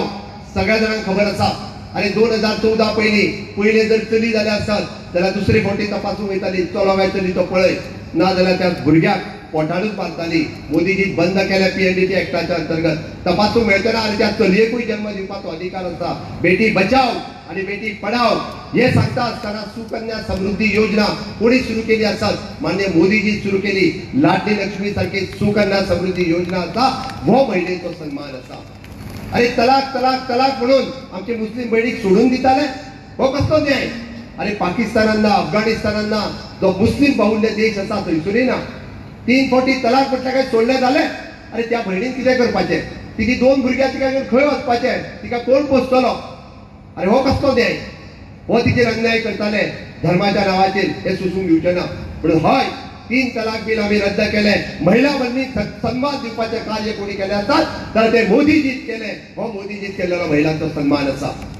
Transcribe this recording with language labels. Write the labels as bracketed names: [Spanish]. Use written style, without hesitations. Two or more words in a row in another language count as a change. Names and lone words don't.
[Konkani] सगळ्या जाणांक खबर आसा अरे 2014 पहिले जर चली जाल्या आसत जाल्यार दुसरी फावटी तपासूंक वयताली चलो काय चली तो पळय ना जाल्यार त्या भुरग्याक पोटानूच मारताली मोदीजी बंद केल्या PNDT एक्टाच्या अंतर्गत तपासूंक मेळटना आनी त्या चलयेकूय जन्म दिवपाचो अधिकार आसा [Hindi] बेटी बचाव आणि बेटी पढाव [Konkani] हे सांगता असताना सुकन्या समृद्धी योजना कोणी सुरू केली आसत मान्य मोदीजी सुरू केली लाडली लक्ष्मी सारखी सुकन्या समृद्धी योजना आसा हो महिलेचो सन्मान आसा अरे तलाक तलाक तलाक म्हणून आमचे मुस्लिम भयणीक सोडून दिताले हो कसलो न्याय अरे पाकिस्तानांना अफगाणिस्तानांना जो मुस्लिम बाहुल्य देश आसा थंयसरूय ना 3 फावटी तलाक म्हटल्यार काय सोडले जाले अरे त्या भयणीन कितें करपाचें तिची 2 भुरग्यां तिका घेवन खंय वचपाचें तिका कोण पोसतलो अरे हो कसलो न्याय हो तिचेर अन्याय करताले धर्माच्या नावाचेर हे सुसूंक दिवचे ना म्हणून हय 3 तलाक बिल आम्ही रद्द केले महिला भगिनीक सन्मान दिवपाचे कार्य कोणी [Marathi] केले असतात तर ते मोदीजीच केले [Konkani] हो मोदीजीच केलेलो महिलांचो सन्मान आसा